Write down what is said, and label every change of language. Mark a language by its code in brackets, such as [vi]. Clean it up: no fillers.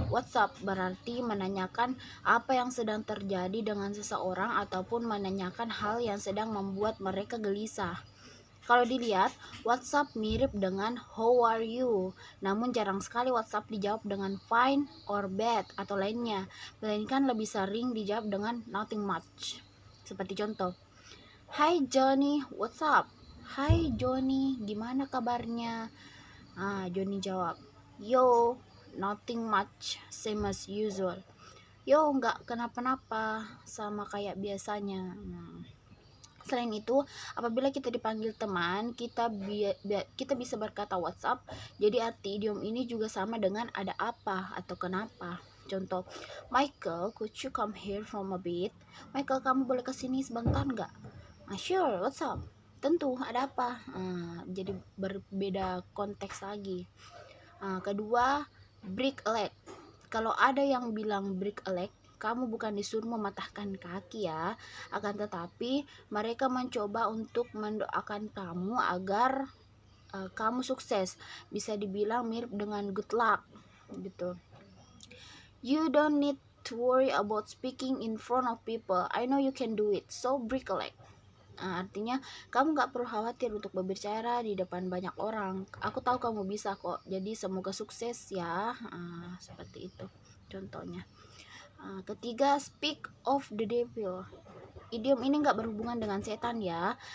[id] What's up berarti menanyakan apa yang sedang terjadi dengan seseorang ataupun menanyakan hal yang sedang membuat mereka gelisah. Kalau dilihat, what's up mirip dengan how are you. Namun jarang sekali what's up dijawab dengan fine or bad atau lainnya. Melainkan lebih sering dijawab dengan nothing much. Seperti contoh, [en] Hi Johnny, what's up? [id] Hai Johnny, gimana kabarnya? Johnny jawab, yo, [en] nothing much, same as usual. [id] Yo, nggak kenapa-napa, sama kayak biasanya. Selain itu, apabila kita dipanggil teman, kita bisa berkata what's up. Jadi arti idiom ini juga sama dengan ada apa atau kenapa. Contoh, [en] Michael, could you come here from a bit? [id] Michael, kamu boleh kesini sebentar nggak? [en] Sure, what's up? [id] Tentu, ada apa? Jadi berbeda konteks lagi. Kedua, break a leg. Kalau ada yang bilang break a leg, kamu bukan disuruh mematahkan kaki ya, akan tetapi mereka mencoba untuk mendoakan kamu agar kamu sukses. Bisa dibilang mirip dengan good luck gitu. [en] You don't need to worry about speaking in front of people. I know you can do it, so break a leg. [id] Artinya kamu gak perlu khawatir untuk berbicara di depan banyak orang. Aku tahu kamu bisa kok. Jadi semoga sukses ya. Seperti itu contohnya. Ketiga, speak of the devil. Idiom ini gak berhubungan dengan setan ya.